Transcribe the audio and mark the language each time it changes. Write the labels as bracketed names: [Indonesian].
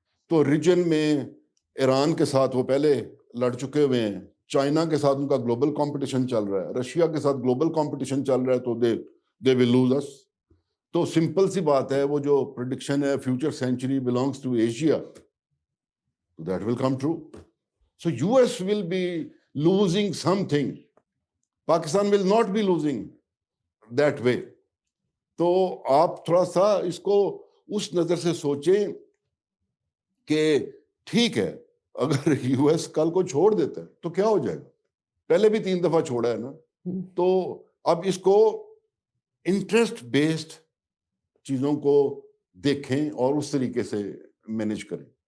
[Urdu] تو ریجن میں ایران کے ساتھ وہ پہلے لڑ چکے ہوئے ہیں، چائنا کے ساتھ ان کا گلوبل کمپٹیشن چل رہا ہے، رشیا کے ساتھ گلوبل کمپٹیشن چل رہا ہے. تو [English] They will lose us. [Urdu] تو سمپل سی بات ہے, وہ جو پریڈکشن ہے [English] Future century belongs to Asia, that will come true. So US will be losing something. Pakistan will not be losing that way. [Urdu] تو آپ تھوڑا سا اس کو اس نظر سے سوچیں کہ ٹھیک ہے اگر یو ایس کل کو چھوڑ دیتا ہے تو کیا ہو جائے گا, پہلے بھی 3 دفعہ چھوڑا ہے نا. تو اب اس کو انٹرسٹ بیسڈ چیزوں کو دیکھیں اور اس طریقے سے مینیج کریں.